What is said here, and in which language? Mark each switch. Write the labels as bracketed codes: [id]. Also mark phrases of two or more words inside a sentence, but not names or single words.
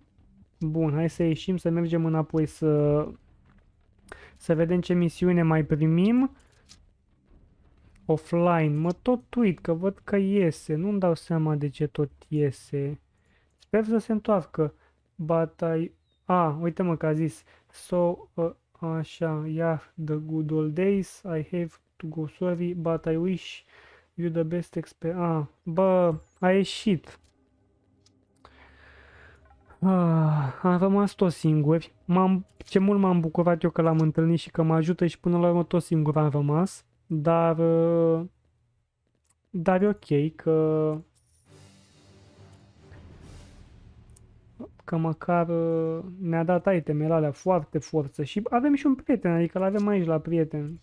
[ro] Bun, hai să ieșim, să mergem înapoi să vedem ce misiune mai primim. Offline, mă tot uit că văd că iese, nu-mi dau seama de ce tot iese. Sper să se întoarcă. Batai... uite mă că a zis. So, așa, [en] yeah, the good old days, I have to go sorry, but I wish you the best experience. [ro] Bă, a ieșit. Am rămas tot singuri. Ce mult m-am bucurat eu că l-am întâlnit și că mă ajută și până la urmă tot singur am rămas. Dar e ok că măcar ne-a dat itemele alea foarte forță și avem și un prieten, adică l-avem aici la prieten.